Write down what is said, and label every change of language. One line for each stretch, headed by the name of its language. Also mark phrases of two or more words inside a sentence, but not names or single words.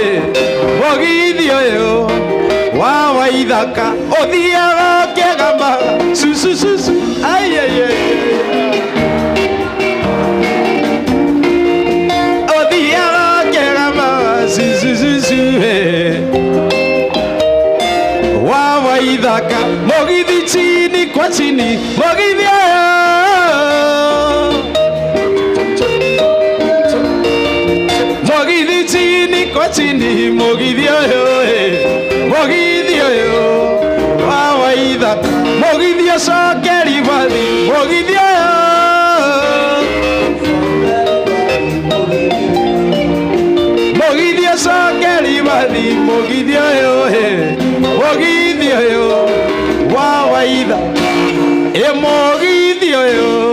Kikuyu: wa waithaka ũthiaga ũkĩgamba susususu ũthiaga ũkĩgamba susususu wa waithaka mũgithi
Swahili: chini kwa chini
Kikuyu: mũgithi mũgithi
Swahili: chini kwa chini
Kikuyu: mũgithi mũgithi ũyũ wa waithaka mũgithi ũcoke ribathi mũgithi ũyũ mũgithi ũcoke ribathi mũgithi ũyũ mũgithi ũyũ wa waithaka mũgithi ũyũ